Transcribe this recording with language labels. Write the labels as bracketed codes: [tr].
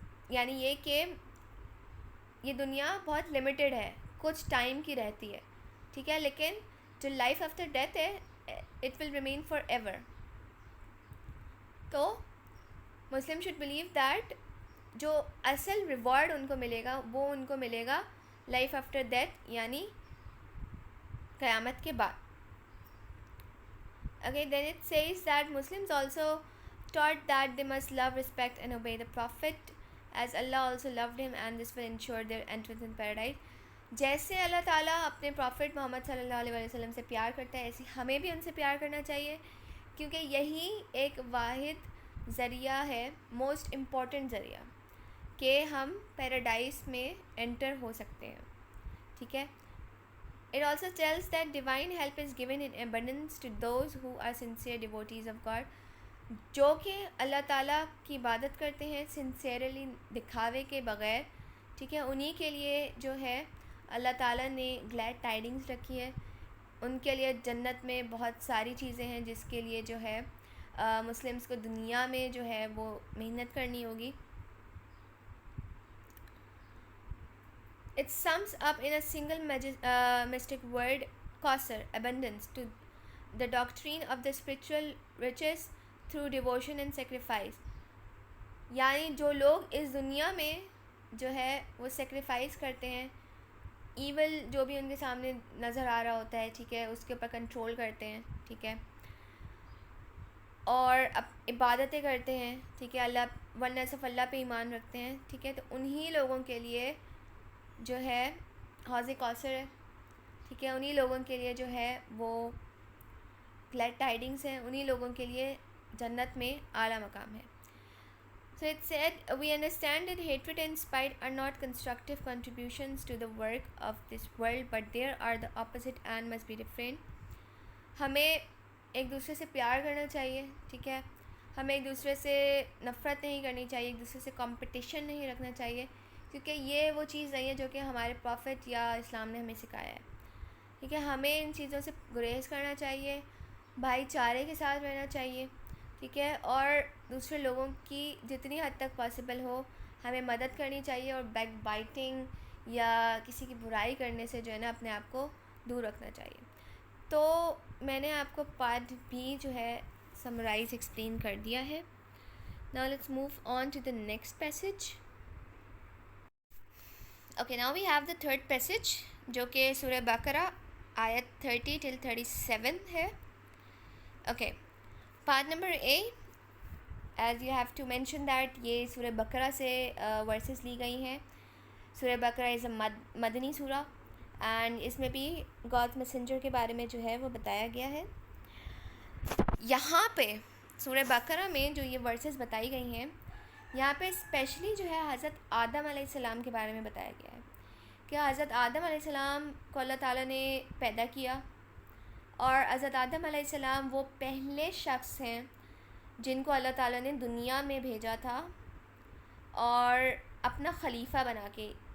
[ur] یعنی یہ کہ یہ دنیا بہت لمیٹیڈ ہے، کچھ ٹائم کی رہتی ہے، ٹھیک ہے، لیکن جو لائف آفٹر ڈیتھ ہے [en] It will remain forever ایور. [ur] تو [en] Muslim should believe that [ur] جو اصل ریوارڈ ان کو ملے گا وہ ان کو ملے گا لائف آفٹر ڈیتھ، یعنی قیامت کے بعد. [en] Okay, then it says that Muslims also taught that they must love, respect and obey the Prophet as Allah also loved him, and this will ensure their entrance in paradise. [ur] جیسے اللہ تعالیٰ اپنے profit محمد صلی اللہ علیہ وسلم سے پیار کرتا ہے، ایسے ہمیں بھی ان سے پیار کرنا چاہیے، کیونکہ یہی ایک واحد ذریعہ ہے، موسٹ امپورٹنٹ ذریعہ، کہ ہم پیراڈائز میں انٹر ہو سکتے ہیں، ٹھیک ہے. [en] It also tells that divine help is given in abundance to those who are sincere devotees of God. [ur] جو کہ اللہ تعالیٰ کی عبادت کرتے ہیں سنسیئرلی، دکھاوے کے بغیر، ٹھیک ہے، انہی کے لیے جو ہے اللہ تعالیٰ نے گلیڈ ٹائڈنگس رکھی ہے. ان کے لیے جنت میں بہت ساری چیزیں ہیں جس کے لیے جو ہے مسلمس کو دنیا میں جو ہے وہ محنت کرنی ہوگی. [en] It sums up in a single mystic word, Kausar, abundance, to the doctrine of the spiritual riches through devotion and sacrifice. [ur] یعنی جو لوگ اس دنیا میں جو ہے وہ سیکریفائس کرتے ہیں، ایول جو بھی ان کے سامنے نظر آ رہا ہوتا ہے، ٹھیک ہے، اس کے اوپر کنٹرول کرتے ہیں، ٹھیک ہے، اور عبادتیں کرتے ہیں، ٹھیک ہے، اللہ ورنہ صرف اللہ پہ ایمان رکھتے ہیں، ٹھیک ہے، تو انہی لوگوں کے لیے جو ہے حوض کوثر ہے، ٹھیک ہے، انہی لوگوں کے لیے جو ہے وہ گلیڈ ٹائڈنگس ہیں، انہی لوگوں کے لیے جنت میں اعلیٰ مقام ہے. [en] So it said, we understand that hatred and spite are not constructive contributions to the work of this world, but they are the opposite and must be refrained. [ur] ہمیں ایک دوسرے سے پیار کرنا چاہیے, ٹھیک ہے, ہمیں ایک دوسرے سے نفرت نہیں کرنی چاہیے, ایک دوسرے سے کمپٹیشن نہیں رکھنا چاہیے, کیونکہ یہ وہ چیز نہیں ہے جو کہ ہمارے پروفٹ یا اسلام نے ہمیں سکھایا ہے, ٹھیک ہے. ہمیں ان چیزوں سے گریز کرنا چاہیے, بھائی چارے کے ساتھ رہنا چاہیے, ٹھیک ہے, اور دوسرے لوگوں کی جتنی حد تک پاسبل ہو ہمیں مدد کرنی چاہیے, اور بیک بائٹنگ یا کسی کی برائی کرنے سے جو ہے نا اپنے آپ کو دور رکھنا چاہیے. تو میں نے آپ کو پارٹ بھی جو ہے سمرائز ایکسپلین کر دیا ہے. [en] Now let's move on to the next passage. Okay, now we have the third passage [ur] جو کہ سورہ بقرہ آیت [en] 30 till 37 ہے. Okay, part number A, as you have to mention that [ur] یہ سورہ بقرہ سے ورسز لی گئی ہیں. سورہ بقرہ از اے مدنی سورہ اینڈ اس میں بھی گاڈ میسنجر کے بارے میں جو ہے وہ بتایا گیا ہے. یہاں پہ سورہ بقرہ میں جو یہ ورسز بتائی گئی ہیں, یہاں پہ اسپیشلی جو ہے حضرت آدم علیہ السلام کے بارے میں بتایا گیا ہے کہ حضرت آدم علیہ السلام کو اللہ تعالیٰ نے پیدا کیا, اور حضرت آدم علیہ السلام وہ پہلے شخص ہیں جن کو اللہ تعالیٰ نے دنیا میں بھیجا تھا اور اپنا خلیفہ بنا کے.